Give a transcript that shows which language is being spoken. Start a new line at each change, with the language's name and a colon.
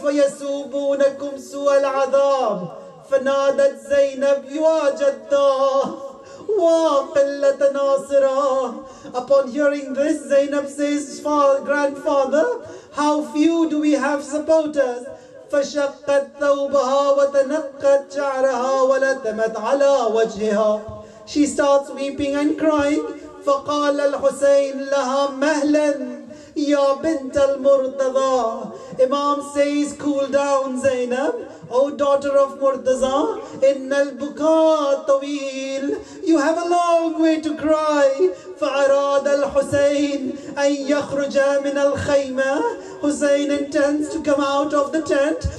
Arabic: وَيَسُومُونَكُمْ سُوءَ الْعَذَابِ. فَنَادَتْ زَيْنَبْ يَا جَدَّاهُ وَقِلَّةَ نَاصِرًا.
English: Upon hearing this, Zainab says, grandfather, how few do we have supporters?
Arabic: فَشَقَّتْ ثَوْبَهَا وَتَنَقَّتْ شَعْرَهَا وَلَتَمَتْ عَلَى وَجْهِهَا.
English: She starts weeping and crying.
Arabic: فَقَالَ الْحُسَيْنِ لَهَا مَهْلًا Ya bint al-Murtaza.
English: Imam says, cool down, Zainab, O daughter of Murtaza.
Arabic: Inna al-buka tawil.
English: You have a long way to cry.
Arabic: فَأَرَادَ الْحُسَيْنِ أَنْ يَخْرُجَ مِنَ الْخَيْمَةِ.
English: Hussein intends to come out of the tent.